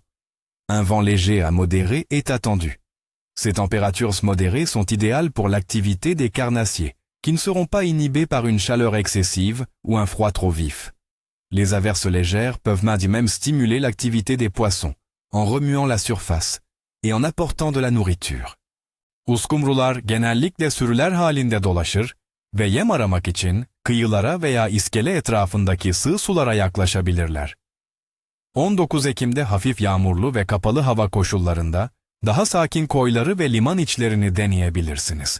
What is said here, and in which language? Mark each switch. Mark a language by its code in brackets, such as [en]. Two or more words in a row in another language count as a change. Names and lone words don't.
[fr] Un vent léger à modéré est attendu. Ces températures modérées sont idéales pour l'activité des carnassiers, qui ne seront pas inhibés par une chaleur excessive ou un froid trop vif. Les averses légères peuvent même stimuler l'activité des poissons, en remuant la surface et en apportant de la nourriture. [tr] Uskumrular genellikle sürüler halinde dolaşır ve yem aramak için kıyılara veya iskele etrafındaki sığ sulara yaklaşabilirler. 19 Ekim'de hafif yağmurlu ve kapalı hava koşullarında daha sakin koyları ve liman içlerini deneyebilirsiniz.